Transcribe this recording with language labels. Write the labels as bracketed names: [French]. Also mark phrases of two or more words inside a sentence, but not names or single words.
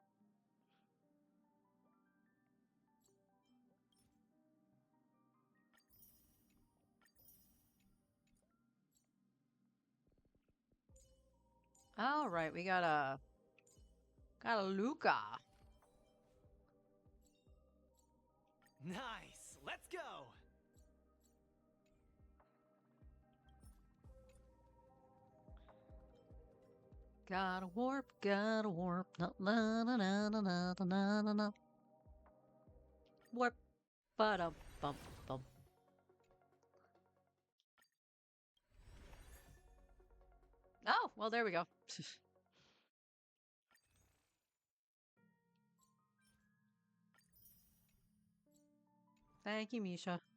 [English] All right, we got a Luca. Nice. Let's go. Gotta warp, gotta warp. Na na na na na na na na na. Warp. Ba-dum bum bum. Oh, well, there we go. Thank you, Misha.